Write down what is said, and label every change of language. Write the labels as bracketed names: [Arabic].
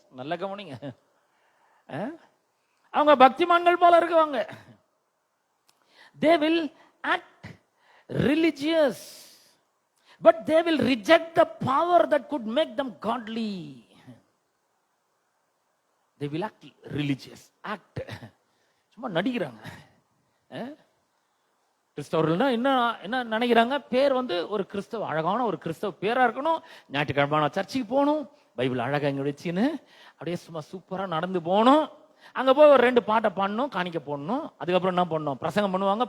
[Tamil] நல்ல கவனிங்க, அவங்க பக்திமான்கள் போல இருக்குவாங்க. [English] They will act religious, but they will reject the power that could make them godly. They will act religious. [Tamil] Act, சும்மா நடிக்கிறாங்க. கிறிஸ்தவர்கள்னா என்ன நினைக்கிறாங்க? பேர் வந்து ஒரு கிறிஸ்தவ, அழகான ஒரு கிறிஸ்தவ பேரா இருக்கணும், ஞாயிற்றுக்கிழமை சர்ச்சுக்கு போகணும், பைபிள் அழகா இங்க வச்சுன்னு அப்படியே சும்மா சூப்பரா நடந்து போகணும், அங்க போய் ஒரு 2 பாட்டை பாடணும், காணிக்க போடணும், அதுக்கப்புறம் என்ன பண்ணணும், பிரசங்கம் பண்ணுவாங்க.